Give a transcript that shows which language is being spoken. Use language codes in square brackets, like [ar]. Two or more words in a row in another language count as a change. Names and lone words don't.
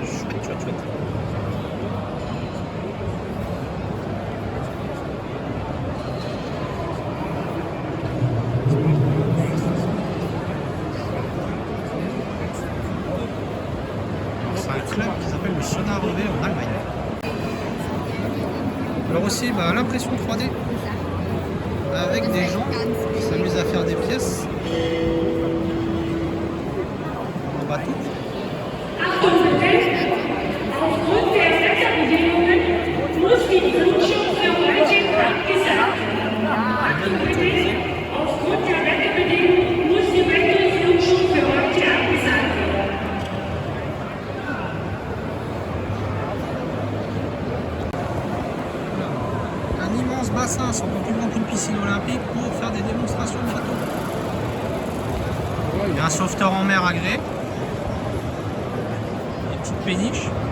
[fr] Chouette, chouette, chouette. C'est un club qui s'appelle le Sonar EV en Allemagne. Alors aussi l'impression 3D avec des gens qui s'amusent à faire des pièces en bateau. [de] Aufgrund der Wetterbedingungen muss die Flugschule für heute abgesagt werden. Aufgrund der Wetterbedingungen muss die Flugschule für heute abgesagt werden. [fr] Un immense bassin, c'est encore plus grand qu'une piscine olympique pour faire des démonstrations de bateau. Il y a un sauveteur en mer agréé. Des petites péniches.